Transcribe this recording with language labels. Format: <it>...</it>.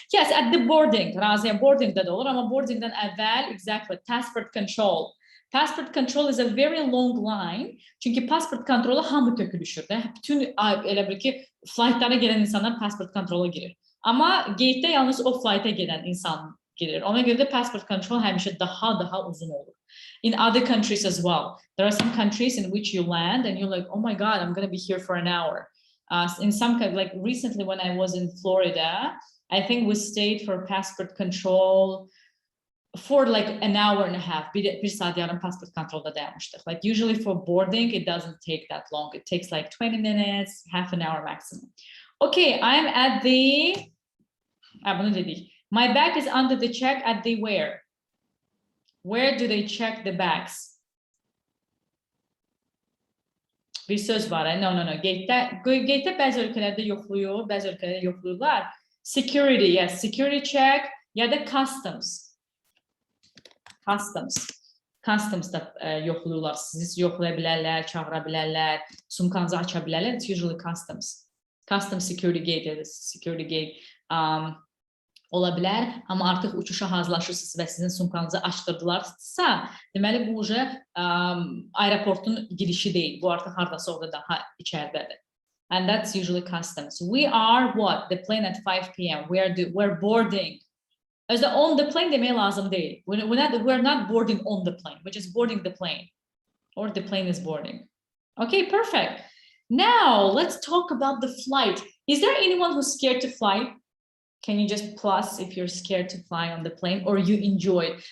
<en>Yes, at the boarding.</en> <az>Raziya boardingdə də olur, amma boardingdən əvvəl exactly passport control.</az> <en>Passport control is a very long line.</en> <az>Çünki passport kontrolu hamı tökülüşür də. Bütün elə bir ki flightlara gələn insanlar passport kontrola girir. Amma gate'də yalnız o flight'a gedən insan girir. Ona görə də passport control həmişə daha uzun olur.</az> <en>In other countries as well. There are some countries in which you land and you're like, oh my God, I'm going to be here for an hour. In some kind, like recently when I was in Florida, I think we stayed for passport control for like an hour and a half.</en> <az>Bir saat yarım passport controlda dayanmıştık.</az> <en>Like usually for boarding, it doesn't take that long. It takes like 20 minutes, half an hour maximum. Okay, I'm at the, bunu dedik. My bag is under the check at the where? Where do they check the bags?</en> <az>Bir söz var. No. Gate'də bəzi ölkələrdə yoxluyur, bəzi ölkələrdə yoxluyurlar.</az> <en>Security, yes.</en> <az>Security check ya da customs. Customs da yoxluyurlar. Sizi yoxlaya bilərlər, çağıra bilərlər, sumkanızı aça bilərlər.</az> <en>It's usually customs. Customs security gate</en> <az>ya da security gate ola bilər. Amma artıq uçuşa hazırlaşırsınız və sizin sumkanızı açdırdılarsa, deməli bu uca aeroportun girişi deyil. Bu artıq hardasa orada daha içəridədir.</az> <en>And that's usually customs. We are what? The plane at 5 p.m. We're boarding.</en> <az>Özde</az> <en>on the plane</en> <az>demeye lazım değil.</az> <en>We're not boarding on the plane. We're just boarding the plane. Or the plane is boarding. Okay, perfect. Now, let's talk about the flight. Is there anyone who's scared to fly? Can you just plus if you're scared to fly on the plane or you enjoy it?</en>